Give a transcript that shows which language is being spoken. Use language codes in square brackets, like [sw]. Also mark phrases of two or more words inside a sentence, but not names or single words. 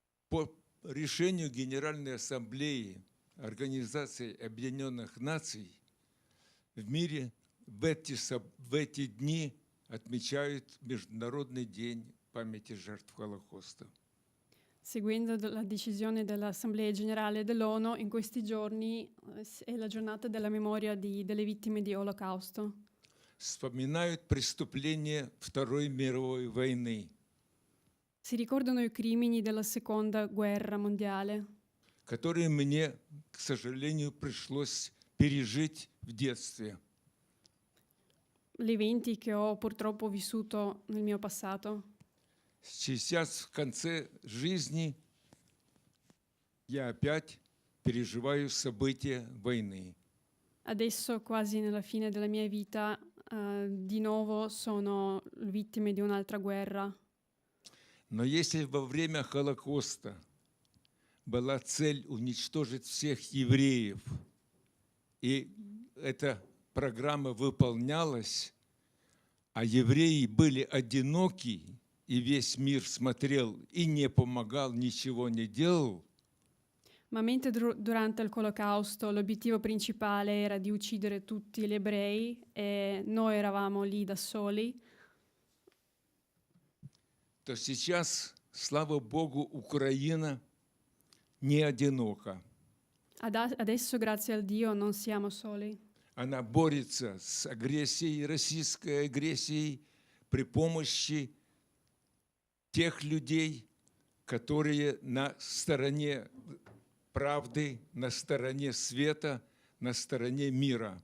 [ru] по решению Генеральной Ассамблеи Организации Объединенных Наций в мире в эти дни отмечают Международный день памяти жертв Холокоста. [it] Seguendo la decisione dell'Assemblea Generale dell'ONU, in questi giorni è la giornata della memoria delle vittime di Olocausto. [ru] Вспоминают преступления Второй мировой войны, [it] Si ricordano i crimini della Seconda Guerra Mondiale, [ru] которые мне, к сожалению, пришлось пережить в детстве. [it] gli eventi che ho purtroppo vissuto nel mio passato. [ru] Сейчас, в конце жизни, я опять переживаю события войны. [it] Adesso, quasi nella fine della mia vita, di nuovo sono vittime di un'altra guerra. [ru] Но если во время Холокоста была цель уничтожить всех евреев, и эта программа выполнялась, а евреи были одиноки, и весь мир смотрел и не помогал, ничего не делал, [it] Ma mentre durante l'Olocausto l'obiettivo principale era di uccidere tutti gli ebrei e noi eravamo lì da soli, [ru] то сейчас, слава Богу, Украина не одинока. [it] adesso, grazie al Dio, non siamo soli. [ru] Она борется с агрессией, российской агрессией, при помощи тех людей, которые на стороне правды, на стороне света, на стороне мира.